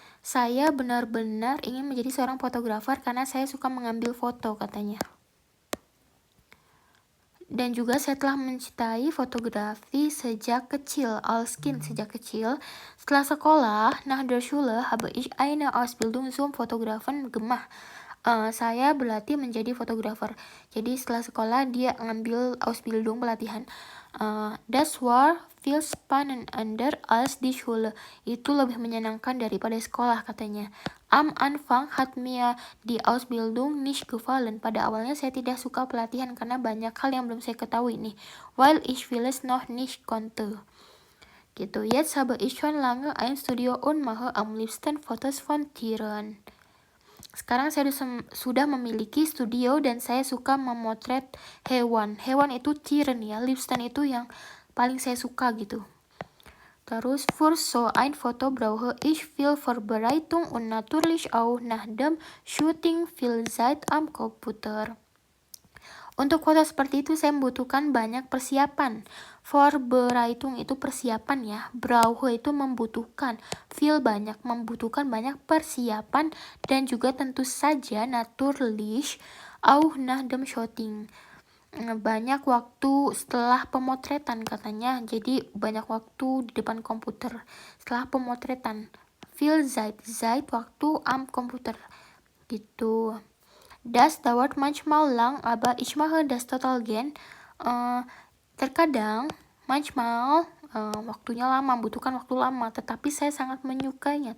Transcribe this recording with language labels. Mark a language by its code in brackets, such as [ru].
[id] Saya benar-benar ingin menjadi seorang fotografer karena saya suka mengambil foto katanya. Dan juga saya telah mencintai fotografi sejak kecil, [de] als Kind [id] sejak kecil. Setelah sekolah, [de] nach der Schule habe ich eine Ausbildung zum Fotografen gemacht. [id] Saya berlatih menjadi fotografer. Jadi setelah sekolah dia ngambil Ausbildung pelatihan. [de] Das war viel spannender als die Schule. [id] Itu lebih menyenangkan daripada sekolah katanya. [de] Am Anfang hat mir die Ausbildung nicht gefallen. [id] Pada awalnya saya tidak suka pelatihan karena banyak hal yang belum saya ketahui nih. [de] Weil ich vieles noch nicht konnte. Gitu. Jetzt habe ich schon lange ein Studio und mache am liebsten Fotos von Tieren. [id] Sekarang saya sudah memiliki studio dan saya suka memotret hewan. Hewan itu Tieren ya. Liebsten itu yang paling saya suka gitu. [de] Terus für so ein Foto brauche ich viel Vorbereitung und natürlich auch nach dem Shooting viel Zeit am Computer. [id] Untuk foto seperti itu saya membutuhkan banyak persiapan. Vorbereitung itu persiapan ya. Brauche itu membutuhkan. Viel membutuhkan banyak persiapan dan juga tentu saja [de] natürlich auch nach dem Shooting. [id] Banyak waktu setelah pemotretan katanya, jadi banyak waktu di depan komputer setelah pemotretan. [de] Viel Zeit waktu am Komputer gitu. Das dauert manchmal lang, aber ich mache das total gern. [id] Terkadang manchmal waktunya lama, membutuhkan waktu lama, tetapi saya sangat menyukainya.